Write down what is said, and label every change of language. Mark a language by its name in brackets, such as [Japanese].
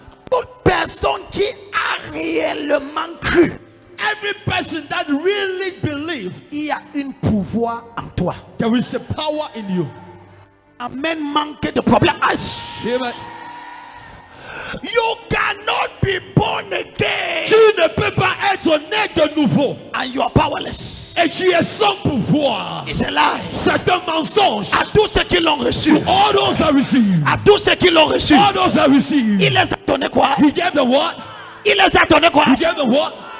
[French] Toute personne qui a réellement cru, [English] Every person that really believes [French] il y a un pouvoir en toi. [English] there is a power in you. [French] Amen, manque de problème. [English] Amen. You cannot be born again [French] Tu ne peux pas être né de nouveau [English] and you are powerless. [French] et tu es sans pouvoir. [English] It's a lie. [French] C'est un mensonge. À tous ceux qui l'ont reçu, [English] All those that receive, [French] à tous ceux qui l'ont reçu, [English] all those that receive, [French] il les a donné quoi? [English] he gave them what? [French] Il les a donné quoi? [English] He gave them what?